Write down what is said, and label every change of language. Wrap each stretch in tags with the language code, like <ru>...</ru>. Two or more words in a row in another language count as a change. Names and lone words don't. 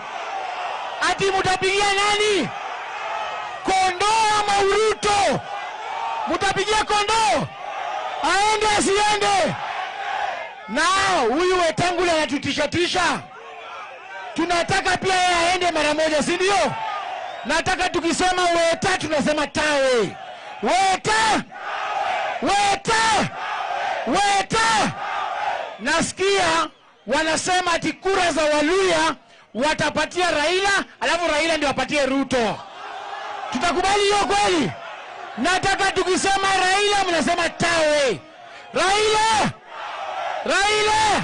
<sw>Ati mtapigia nani? Kondo ama Ruto? Mtapigia Kondo? Aende asiende? Na huyu Wetangula anatutisha. Tunataka pia yeye aende mara moja, si ndio? Nataka tukisema Weta tunasema tawe. Weta! Weta! Weta! Nasikia wanasema ati kura za Waluya watapatia Raila, alafu Raila ndio apatie Ruto. Tutakubali hiyo kweli? Nataka tukisema Raila mnasema tawe. Raila! Raila!</sw>